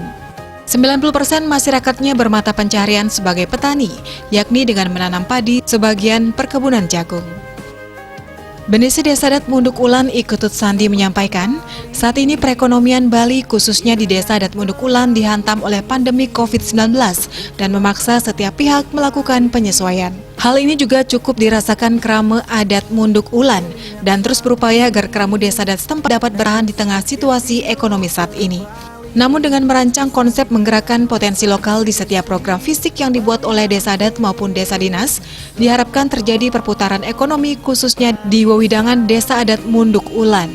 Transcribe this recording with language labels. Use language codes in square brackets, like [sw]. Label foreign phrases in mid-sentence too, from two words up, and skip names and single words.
[id] 90% masyarakatnya bermata pencaharian sebagai petani, yakni dengan menanam padi, sebagian perkebunan jagung. Bendesi Desa Adat Munduk Ulan Iketut Sandi menyampaikan, saat ini perekonomian Bali khususnya di Desa Adat Munduk Ulan dihantam oleh pandemi COVID-19 dan memaksa setiap pihak melakukan penyesuaian. Hal ini juga cukup dirasakan krama adat Munduk Ulan dan terus berupaya agar krama desa adat setempat dapat bertahan di tengah situasi ekonomi saat ini. Namun dengan merancang konsep menggerakkan potensi lokal di setiap program fisik yang dibuat oleh desa adat maupun desa dinas, diharapkan terjadi perputaran ekonomi khususnya di wewidangan Desa Adat Munduk Ulan.